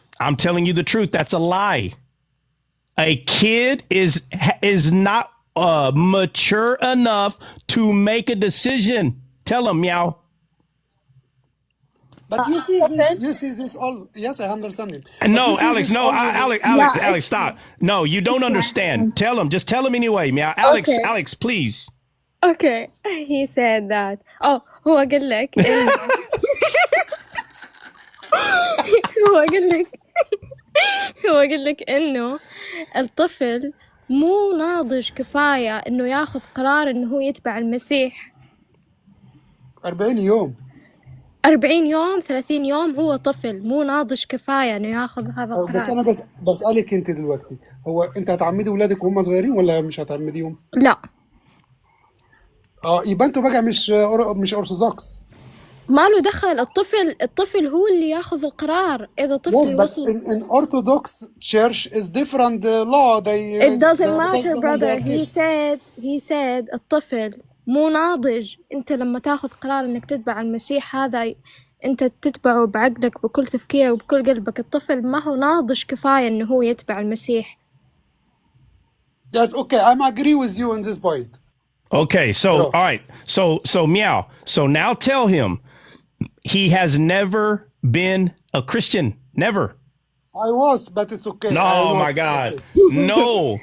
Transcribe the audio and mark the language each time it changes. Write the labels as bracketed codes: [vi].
[en] I'm telling you the truth. That's a lie. A kid is not mature enough to make a decision. Tell him, meow. But you see this all. Yes, I understand it. But No, you see Alex, this no, always- Alex, stop. No, you don't understand. Tell him, just tell him anyway, meow. Alex, Okay. Alex, please. Okay, he said that. [ar] Oh, هو قال لك إن هو قال لك هو قال لك إنه الطفل مو ناضج كفاية إنه ياخذ قرار إنه هو يتبع المسيح. 40 يوم. 40 يوم 30 يوم هو طفل مو ناضج كفاية إنه ياخذ هذا القرار. بس انا بسألك انت دلوقتي، هو انت هتعمدي ولادك وهم صغيرين ولا مش هتعمديهم؟ لا يبقى انتوا بقى مش ارثوذكس. ما له دخل. الطفل هو اللي ياخذ القرار. إذا طفل [en] Yes, but [ar] وصل [en] in Orthodox church is different law. It doesn't matter brother. He said [ar] الطفل مو ناضج. انت لما تاخذ قرار انك تتبع المسيح هذا انت تتبعه بعقلك بكل تفكيرك وبكل قلبك. الطفل ما هو ناضج كفاية انه هو يتبع المسيح. [en] Yes, okay, I'm agree with you on this point. Okay, so all right, so meow. So now tell him he has never been a Christian. Never. I was, but it's okay. No, my God. No.